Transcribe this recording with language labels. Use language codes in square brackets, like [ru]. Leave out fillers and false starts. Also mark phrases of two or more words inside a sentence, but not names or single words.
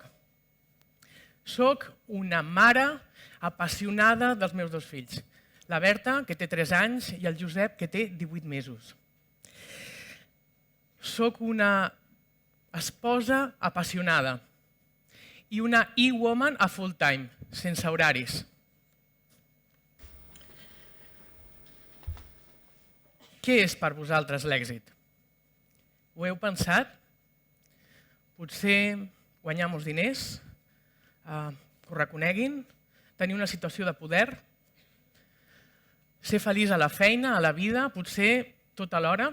[ca] Soc una mare apassionada dels meus dos fills, la Berta, que té 3 anys, i el Josep, que té 18 mesos. Soc una esposa apassionada i una e-woman a [en] full time, [ca] sense horaris. Què és per vosaltres l'èxit? Ho heu pensat? Potser guanyar molts diners, que ho reconeguin, tenir una situació de poder, ser feliç a la feina, a la vida, potser tot alhora.